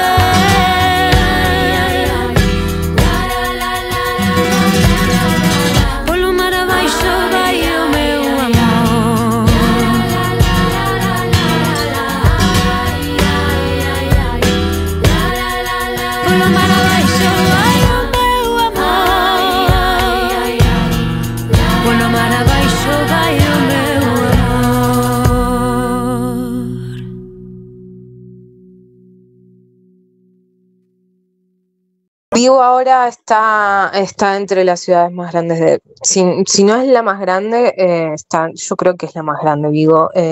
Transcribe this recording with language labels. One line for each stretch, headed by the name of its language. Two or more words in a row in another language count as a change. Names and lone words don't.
Galician: ben, polo mar abaixo vai o meu amor, polo mar abaixo vai o meu amor, polo mar abaixo vai o meu amor.
Spanish: Vigo ahora está entre las ciudades más grandes si no es la más grande, yo creo que es la más grande, Vigo.